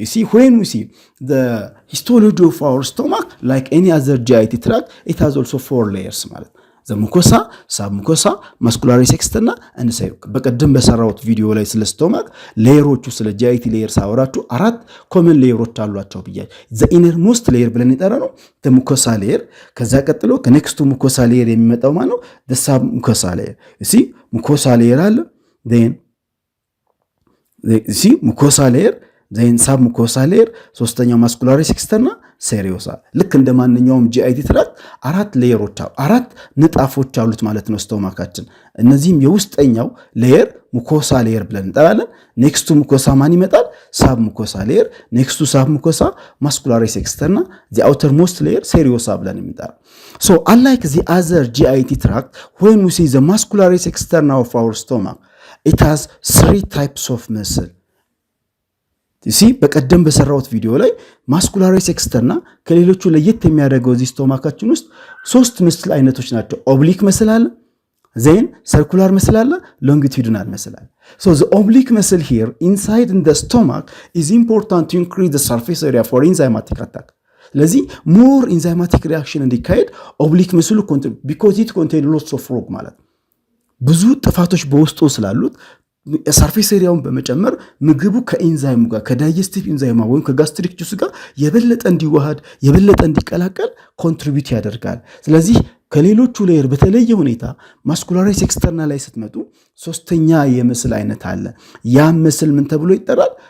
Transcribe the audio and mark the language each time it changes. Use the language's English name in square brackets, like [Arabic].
[English] You see, when we see the histology of our stomach, like any other GIT tract, it has also 4 layers ማለት the mucosa, submucosa, muscularis externa and say [Amharic] በቀደም በሰራሁት ቪዲዮ ላይ ስለ stomach ሌየሮቹ ስለ GIT layers አወራችሁ አራት ኮመን ሌየሮች አሏቸው ብያለሁ። [English] the innermost layer [Amharic] ብለን የጠራ ነው [English] the mucosa layer። [Amharic] ከዛ ቀጥሎ ከኔክስቱ [English] mucosa layer [Amharic] የሚመጣው ማለት ነው [English] the submucosa layer. [Amharic] You see, mucosa layer አለ [English] then see mucosa layer then submucosa layer [Amharic] ሶስተኛው muscularis externa seriosa ልክ እንደማንኛውም GIT ትራክት አራት ሌየሮች አራት ንጣፎች አሉት ማለት ነው ስቶማካችን። እነዚህም የውስጠኛው ሌየር ሙኮሳ ሌየር ብለን እንጠራለን። ኔክስቱ ሙኮሳ ማን ይመጣል? [English] submucosa layer። ኔክስቱ submucosa muscularis externa the outermost layer seriosa [Amharic] ብለን እንጠራ። [English] So unlike the other GIT tract, when we see the muscularis externa of our stomach, it has 3 types of muscle. [Amharic] You see, በቀደም በሰራሁት ቪዲዮ ላይ muscularis externa ከሌሎቹ ለየት የሚያደርገው እዚህ ስቶማካችን ውስጥ 3 ምስል አይነቶች ናቸው። ኦብሊክ መስል አለ፣ then circular muscle አለ፣ longitudinal muscle አለ። [English] So the oblique muscle here inside in the stomach is important to increase the surface area for enzymatic attack. [Amharic] ስለዚህ [English] more enzymatic reaction [Amharic] እንዲካሄድ ኦብሊክ መስሉ [English] because it contain lots of frog [Amharic] ማለት ብዙ ጥፋቶች በውስጡ ስላሉት ሰርፌስ ኤሪያውን በመጨመር ምግቡ ከኢንዛይሙ ጋር ከዳይጀስቲቭ ኢንዛይማ ወይም ከጋስትሪክ ጁስ ጋር የበለጠ እንዲዋሃድ የበለጠ እንዲቀላቀል ኮንትሪቢዩት ያደርጋል። ስለዚህ ከሌሎቹ ሌየር በተለየ ሁኔታ ማስኩላሪስ ኤክስተርና ላይ ስትመጡ ሶስተኛ የምስል አይነት አለ። ያ ምስል ምን ተብሎ ይጠራል?